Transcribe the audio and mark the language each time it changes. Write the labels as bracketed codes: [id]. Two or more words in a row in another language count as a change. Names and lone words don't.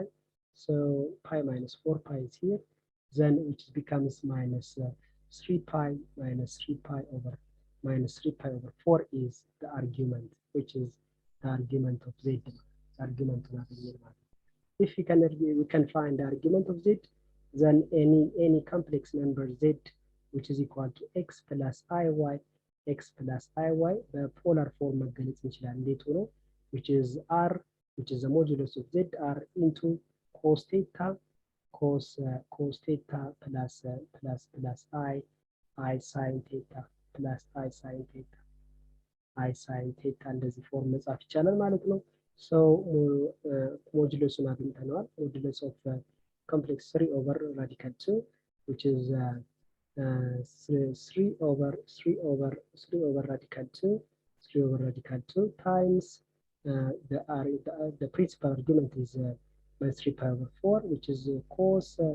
[en] So pi minus 4 pi is here, then which becomes minus 3 pi minus 3 pi over minus 3 pi over 4 is the argument, which is the argument of z, argument of z. If we can find the argument of z, then any complex number z, which is equal to x plus iy, the polar form [am] መገለጽ እንችላለን። እንዴት ሆኖ [en] which is r, which is the modulus of z, r into cos theta plus I sin theta plus I sin theta [am] እንደዚህ ፎርም መጻፍ ይቻላል ማለት ነው። [en] So [am] ሞጁለሱን አግኝተናል። [en] ሞጁለስ of complex 3 over radical 2, which is 3 over radical 2 times the principal argument is minus 3 pi over 4, which is cos